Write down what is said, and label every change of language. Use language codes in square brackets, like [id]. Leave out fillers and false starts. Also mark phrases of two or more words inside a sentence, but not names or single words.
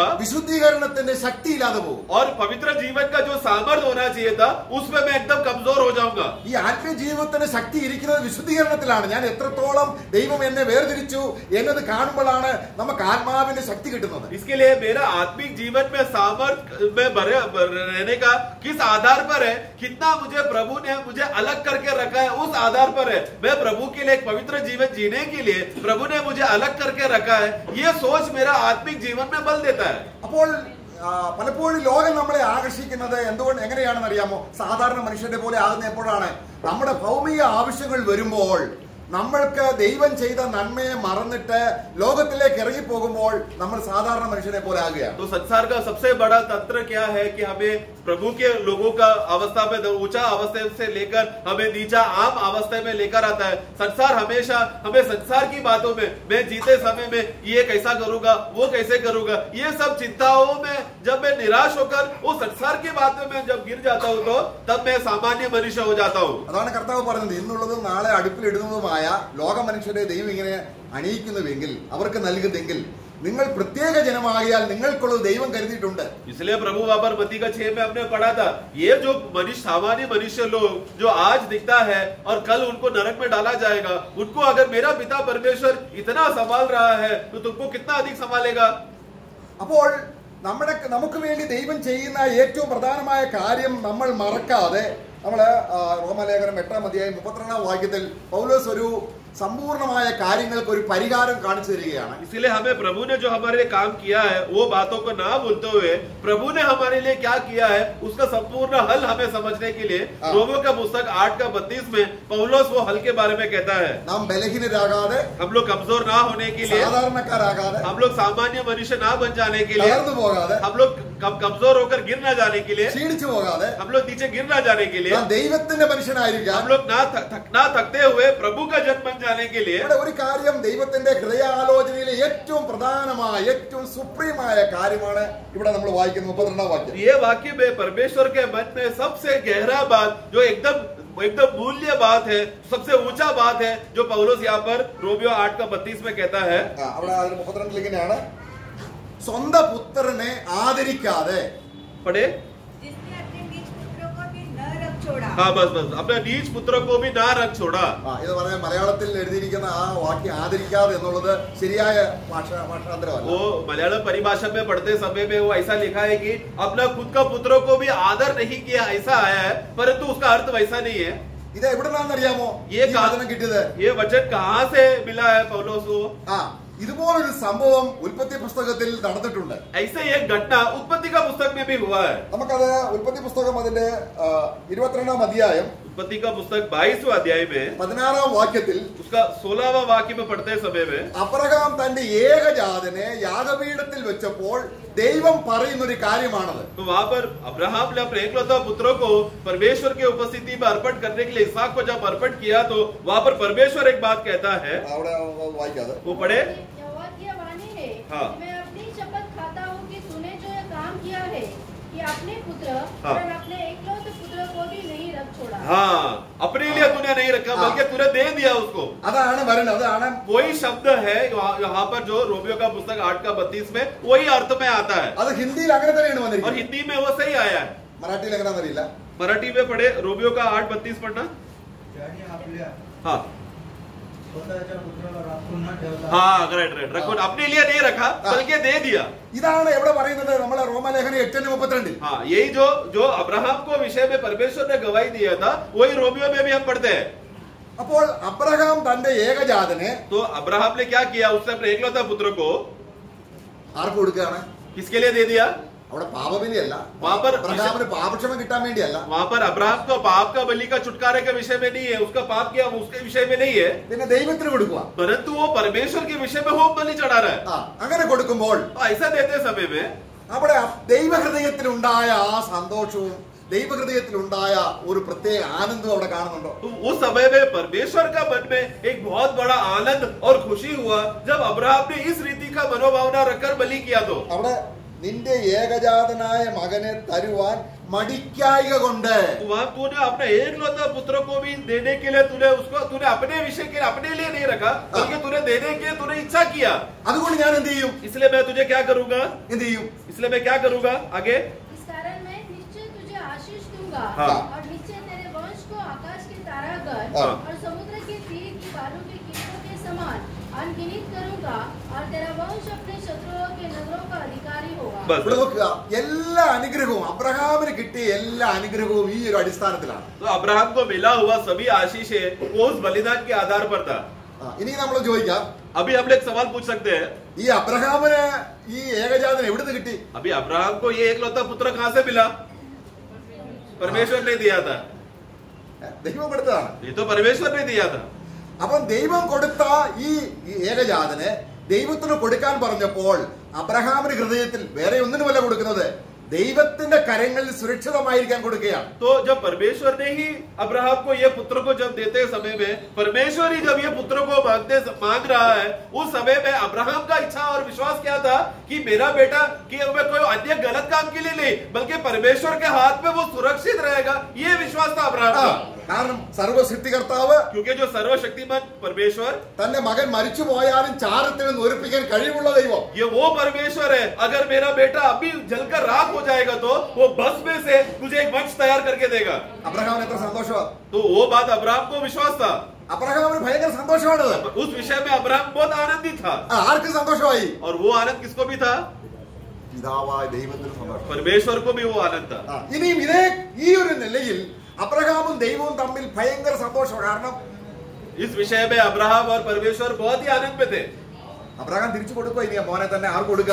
[ml] വിശുദ്ധീകരണത്തിന്റെ ശക്തി ഇല്ലാതെ പോകും. [hi] और पवित्र जीवन का जो सामर्थ्य होना चाहिए था उसमें मैं एकदम कमजोर हो जाऊंगा. [ml] ഈ ആത്മീയ ജീവിതത്തിന് ശക്തി ഇരിക്കുന്നത് വിശുദ്ധീകരണത്തിലാണ്. ഞാൻ എത്രത്തോളം ദൈവം എന്നെ വേർതിരിച്ചു എന്നത് കാണുമ്പോഴാണ് നമുക്ക് ആത്മാവിന്റെ ശക്തി കിട്ടുന്നത്. [hi] इसके लिए मेरा आत्मिक जीवन में सामर्थ्य में रहने का किस आधार पर है, कितना मुझे प्रभु ने मुझे अलग करके रखा है, उस आधार पर है. मैं प्रभु के लिए एक पवित्र जीवन जीने के लिए प्रभु ने मुझे अलग करके रखा है, ये सोच मेरा आत्मिक जीवन में बल देता है. [ml] അപ്പോൾ പലപ്പോഴും ലോകം നമ്മളെ ആകർഷിക്കുന്നത് എന്തുകൊണ്ട് എങ്ങനെയാണെന്ന് അറിയാമോ? സാധാരണ മനുഷ്യന്റെ പോലെ ആകുന്ന എപ്പോഴാണ് നമ്മുടെ ഭൗമിക ആവശ്യങ്ങൾ വരുമ്പോൾ നമ്മൾക്ക് ദൈവം ചെയ്ത നന്മയെ മറന്നിട്ട് ലോകത്തിലേക്ക് ഇറങ്ങി പോകുമ്പോൾ നമ്മൾ സാധാരണ മനുഷ്യനെ പോലെ ആകുകയാണ്. [hi] तो संसार का सबसे बड़ा तंत्र क्या है कि हमें प्रभु के लोगों का अवस्था में ऊंचा अवस्था से लेकर हमें नीचा आम अवस्था में लेकर आता है. संसार हमेशा हमें संसार की बातों में, मैं जीते समय में ये कैसा करूंगा, वो कैसे करूंगा, ये सब चिंताओं में जब मैं निराश होकर वो संसार की बातों में जब गिर जाता हूँ तो तब मैं सामान्य मनुष्य हो जाता हूँ. [ml] അതാണ് കർത്താവ് പറഞ്ഞത്, ഇന്നുള്ളതും നാളെ അടുപ്പിലിടുന്നതുമായ ലോക മനുഷ്യരെ ദൈവം ഇങ്ങനെ അണിയിക്കുന്നുവെങ്കിൽ, അവർക്ക് നൽകുന്നെങ്കിൽ, നിങ്ങൾ പ്രത്യേക ജനമാകിയാൽ നിങ്ങൾക്കുള്ളത് ദൈവം കരുതിയിട്ടുണ്ട്. [hi] इसलिए प्रभु वहां पर मत्ती का 6 में हमने पढ़ा था, ये जो मनुष्य सामान्य मनुष्य लोग जो आज दिखता है और कल उनको नरक में डाला जाएगा, उनको अगर मेरा पिता परमेश्वर इतना संभाल रहा है तो तुमको कितना अधिक संभालेगा. [ml] അപ്പോൾ നമുക്ക് വേണ്ടി ദൈവം ചെയ്യുന്ന ഏറ്റവും പ്രധാനമായ കാര്യം നമ്മൾ മറക്കാതെ, നമ്മള് റോമലേഖനം 8-ാം അധ്യായം 32-ാം വാക്യത്തിൽ പൗലോസ് ഒരു संपूर्णമായ കാര്യങ്ങൾക്ക് ഒരു പരിഹാരം കാണിച്ചു തരികയാണ്. [hi] इसलिए हमें प्रभु ने जो हमारे लिए काम किया है वो बातों को ना भूलते हुए प्रभु ने हमारे लिए क्या किया है उसका संपूर्ण हल हमें समझने के लिए रोमियो का पुस्तक 8:32 में पौलुस वो हल के बारे में कहता है. [ml] നാം ബലഹീനരാകാതെ, [hi] हम लोग कमजोर ना होने के लिए, [ml] സാധാരണക്കാരാകാതെ, [hi] हम लोग सामान्य मनुष्य ना बन जाने के लिए, [ml] തളർന്നു പോകാതെ, [hi] हम लोग कमजोर होकर गिर ना जाने के लिए, [ml] ക്ഷീണിച്ചു പോകാതെ, [hi] हम लोग नीचे गिर ना जाने के लिए, [ml] ദൈവത്തിന്റെ മനുഷ്യനായിരിക്കാം, [hi] हम लोग ना थकते हुए प्रभु का जन बन जाने के लिए. [ml] ഒരു കാര്യം ദൈവത്തിന്റെ ഹൃദയാലോചനയിലെ ഏറ്റവും പ്രധാനമായ, ഏറ്റവും സുപ്രീമായ കാര്യമാണ് ഇവിടെ നമ്മൾ വായിക്കുന്ന 32-ാം വാക്യം. [hi] ये वाक्य में परमेश्वर के मन में सबसे गहरा बात, जो एकदम मूल्य बात है, सबसे ऊंचा बात है, जो पौलुस यहाँ पर रोमियो 8:32 में कहता है. [ml] അവിടെ 32 ഇങ്ങനെയാണ്, സ്വന്തം പുത്രനെ ആദരിക്കാതെ, [hi] पढ़े. जिसने अपने निज पुत्रों को भी न रख छोड़ा. हाँ बस अपने नीच पुत्रों को भी ना रख छोड़ा. [ml] ഇത് പറഞ്ഞ മലയാളത്തിൽ എഴുതിയിരിക്കുന്ന ആ വാക്യം ആദരിക്കാതെ എന്നുള്ളത് ശരിയായ ഭാഷാന്തരമല്ല. [hi] वो मलयालम परिभाषा में पढ़ते समय में वो ऐसा लिखा है कि अपना खुद का पुत्रों को भी आदर नहीं किया, ऐसा आया है, परंतु उसका अर्थ वैसा नहीं है. [ml] ഇത് എവിടുന്നാണെന്നറിയാമോ [hi] ये [ml] വചനം കിട്ടിയത്? [hi] ये वचन कहाँ से मिला है पौलुस को? [ml] ഇതുപോലൊരു സംഭവം ഉൽപ്പത്തി പുസ്തകത്തിൽ നടന്നിട്ടുണ്ട്. [hi] ऐसे एक घटना उत्पत्ति का पुस्तक में भी हुआ है. [ml] നമുക്കത് ഉൽപ്പത്തി പുസ്തകം അതിന്റെ 22-ാം അധ്യായം [hi] उत्पत्ति का पुस्तक 22वां अध्याय में [ml] 16-ാം വാക്യത്തിൽ [hi] उसका 16वां वाक्य में पढ़ते समय में [ml] അബ്രഹാം തന്റെ ഏകജാതനെ യാഗപീഠത്തിൽ വെച്ചപ്പോൾ ദൈവം പറയുന്നൊരു കാര്യമാണത്. [hi] तो वहाँ पर अब्राहम ने अपने एकलौता पुत्रों को परमेश्वर की उपस्थिति में अर्पण करने के लिए इसहाक को जब अर्पण किया तो वहाँ पर परमेश्वर एक बात कहता है. അവിടെ വായിക്കാതെ वो पढ़े. यहोवा की वाणी है, हाँ. मैं अपनी शपथ खाता हूँ कि तूने जो ये काम किया है कि अपने पुत्र हाँ. और अपने एकलौते पुत्र को भी नहीं रख छोड़ा. हाँ, अपने लिए तूने नहीं रखा बल्कि तूने दे दिया उसको. [ml] അതാണ് വരുന്നത്. അതാണ് [hi] वही शब्द है यहाँ पर जो रोमियो का पुस्तक 8:32 में वही अर्थ में आता है. [ml] അത് ഹിന്ദിയിൽ അങ്ങനെ തന്നെയാണ് [hi] और [ml] വന്നിരിക്കുന്നത്. [hi] हिंदी में वो सही आया है. [ml] മറാഠിയിൽ എങ്ങനെയാണെന്നറിയില്ല. [hi] मराठी में पढ़े रोमियो का 8:32 पढ़ना. हाँ हाँ राइट रखो, अपने लिए नहीं रखा बल्कि दे दिया. [ml] ഇതാണ് എവിടെ പറയുന്നത്? നമ്മളെ റോമലേഖനം 8:32. [hi] हाँ, यही जो अब्राहम को विषय में परमेश्वर ने गवाही दिया था वही रोमियो में भी हम पढ़ते हैं. [ml] അപ്പോൾ അബ്രഹാം തന്റെ ഏകജാതനെ [hi] तो अब्राहम ने क्या किया? उसने अपने एकलौता पुत्र को [ml] ആർക്ക് കൊടുക്കുകയാണ്? [hi] किसके लिए दे दिया? [ml] അവിടെ പാപബലിയല്ല, [hi] वहाँ पर [ml] അബ്രഹാമിന് പാപക്ഷമ കിട്ടാൻ വേണ്ടിയല്ല, [hi] वहाँ पर अब्राहम को पाप का बलि का छुटकारे के विषय में नहीं है, उसका पाप किया उसके विषय में नहीं है, [ml] പിന്നെ ദൈവത്തിന് കൊടുക്കുക. [hi] परंतु वो परमेश्वर के विषय में होम बलि चढ़ा रहा है. [ml] അങ്ങനെ കൊടുക്കുമ്പോൾ [hi] तो ऐसा देते समय में [ml] അവിടെ ദൈവഹൃദയത്തിലുണ്ടായ ആ സന്തോഷവും ദൈവഹൃദയത്തിലുണ്ടായ ഒരു പ്രത്യേക ആനന്ദവും അവിടെ കാണുന്നുണ്ടോ? [hi] तो उस समय में परमेश्वर का मन में एक बहुत बड़ा आनंद और खुशी हुआ जब अब्राहम ने इस रीति का मनोभावना रखकर बलि किया. तो [ml] അവിടെ നിന്റെ ഏകജാതനായ മകനെ തരുവാൻ മടിക്കായിക കൊണ്ട് [hi] वहाँ तूने अपने एकलौता पुत्र को भी देने के लिए तूने अपने विषय के लिए अपने लिए नहीं रखा बल्कि तूने देने के लिए तूने इच्छा किया. [ml] അതുകൊണ്ട് ഞാൻ എന്ത് ചെയ്യും? [hi] इसलिए मैं तुझे क्या करूंगा? [ml] എന്ത് ചെയ്യും? [hi] इसलिए मैं क्या करूंगा? आगे इस कारण मैं निश्चय तुझे आशीष दूंगा हाँ. और निश्चय तेरे वंश को आकाश के तारागण हाँ. और समुद्र के तीर की बालू के कीटों के समान अनगिनत करूंगा और तेरा वंश अपने शत्रुओं के नगरों का अधिकारी होगा. बस [ml] ഇവിടെ നോക്കുക, എല്ലാ അനുഗ്രഹവും അബ്രഹാമിന് കിട്ടിയ എല്ലാ അനുഗ്രഹവും ഈ ഒരു അടിസ്ഥാനത്തിലാണ്. [hi] तो अब्राहम को मिला हुआ सभी आशीष है वो उस बलिदान के आधार पर था. [ml] ഇനി നമ്മൾ ചോദിക്കാം, [hi] अभी हम लोग एक सवाल पूछ सकते हैं, [ml] ഈ അബ്രഹാമിന് ഈ ഏകജാതന എവിടുന്ന് കിട്ടി? [hi] अभी अब्राहम को ये एकलौता पुत्र कहाँ से मिला? परमेश्वर ने दिया था. [ml] ദൈവം കൊടുത്തതാണ്. [hi] ये तो परमेश्वर ने दिया था. [ml] അപ്പം ദൈവം കൊടുത്ത ഈ ഏകജാതന് ദൈവത്തിന് കൊടുക്കാൻ പറഞ്ഞപ്പോൾ അബ്രഹാമിന്റെ ഹൃദയത്തിൽ വേറെ ഒന്നിനുമല്ല കൊടുക്കുന്നത്, ദൈവത്തിന്റെ കരങ്ങളിൽ സുരക്ഷിതമായിരിക്കാൻ കൊടുക്കുകയാണ്. [hi] तो जब परमेश्वर ने ही अब्राहम को ये पुत्र को जब देते समय में, परमेश्वर ही जब ये पुत्र को मांग रहा है, उस समय में अब्राहम का इच्छा और विश्वास क्या था कि मेरा बेटा कि मैं कोई अन्य गलत काम के लिए नहीं, बल्कि परमेश्वर के हाथ में वो सुरक्षित रहेगा, ये विश्वास था अब्राहम का. [ml] കാരണം സർവ്വസൃഷ്ടികർത്താവ്, [hi] क्योंकि जो सर्वशक्तिमान परमेश्वर, [ml] തന്റെ മകൻ മരിച്ചു പോയാലും ചാരത്തിൽ നിന്ന് ഉയർപ്പിക്കാൻ കഴിവുള്ള ദൈവം, [hi] ये वो परमेश्वर है. अगर मेरा बेटा अभी जलकर राख हो जाएगा तो वो भस्म में से मुझे एक वंश तैयार करके देगा. [ml] അബ്രഹാമിന് എത്ര സന്തോഷമാണ്. [hi] तो वो बात अब्राहम को विश्वास था. [ml] അബ്രഹാമിന് ഭയങ്കര സന്തോഷമാണത്. [hi] उस विषय में अब्राहम बहुत आनंदित था. [ml] ആർക്ക് സന്തോഷമായി? [hi] और वो आनंद किसको भी था? [ml] പിതാവായ ദൈവത്തിന് സന്തോഷം. [hi] परमेश्वर को भी वो आनंद था. [ml] ഇനിയും ഈ ഒരു നിലയിൽ അബ്രഹാമും ദൈവവും തമ്മിൽ ഭയങ്കര സന്തോഷം. കാരണം [hi] इस विषय में अब्राहम और परमेश्वर बहुत ही आनंद में थे. [ml] അബ്രഹാം തിരിച്ചു കൊടുക്കുക, ഇനി മോനെ തന്നെ ആർക്ക് കൊടുക്കുക?